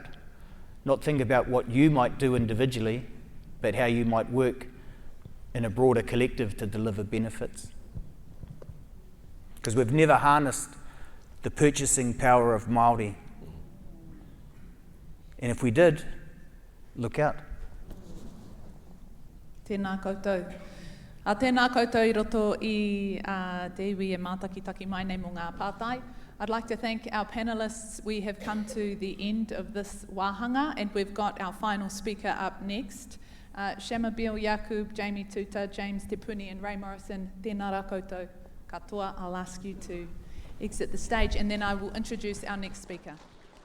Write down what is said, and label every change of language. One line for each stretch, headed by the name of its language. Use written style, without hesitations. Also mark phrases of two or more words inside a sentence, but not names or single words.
English: Not think about what you might do individually, but how you might work in a broader collective to deliver benefits. Because we've never harnessed the purchasing power of Māori. And if we did, look out.
Māori: Tēnā koutou. A tēnā koutou I roto I te iwi e mātakitaki mai nei mō ngā pātai.
English: I'd like to thank our panellists. We have come to the end of this wāhanga and we've got our final speaker up next. Shumabeel, Eaqub, Jamie Tuuta, James Te Puni and Ray Morrison.
Māori: Tēnā rā koutou katoa.
English: I'll ask you to exit the stage and then I will introduce our next speaker.